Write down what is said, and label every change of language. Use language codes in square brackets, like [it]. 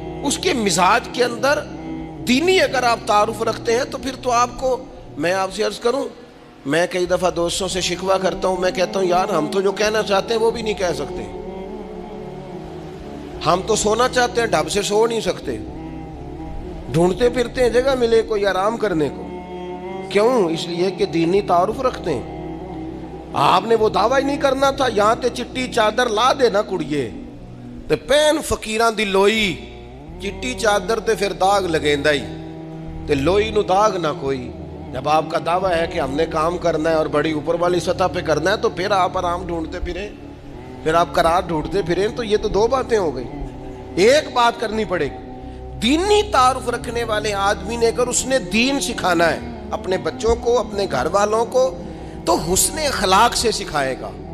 [ur] اس کے مزاج کے اندر دینی اگر آپ تعارف رکھتے ہیں تو پھر تو آپ کو, میں آپ سے عرض کروں, میں کئی دفعہ دوستوں سے شکوہ کرتا ہوں, میں کہتا ہوں یار ہم تو جو کہنا چاہتے ہیں وہ بھی نہیں کہہ سکتے. ہم تو سونا چاہتے ہیں, ڈھب سے سو نہیں سکتے, ڈھونڈتے پھرتے ہیں جگہ ملے کوئی آرام کرنے کو. کیوں؟ اس لیے کہ دینی تعارف رکھتے ہیں. آپ نے وہ دعویٰ ہی نہیں کرنا تھا, [pa] یہاں تے چٹی چادر لا دے نا کڑیے تے پین فقیران دی لوئی, چٹی چادر تے پھر داغ لگیندا ہی تے لوئی نو داغ نہ کوئی. [ur] جب آپ کا دعویٰ ہے کہ ہم نے کام کرنا ہے اور بڑی اوپر والی سطح پہ کرنا ہے تو پھر آپ آرام ڈھونڈتے پھریں, پھر آپ قرار ڈھونڈتے پھریں. تو یہ تو دو باتیں ہو گئی. ایک بات کرنی پڑے گی, دینی تعارف رکھنے والے آدمی نے اگر اس نے دین سکھانا ہے اپنے بچوں کو, اپنے گھر والوں کو, تو حسن اخلاق سے سکھائے گا.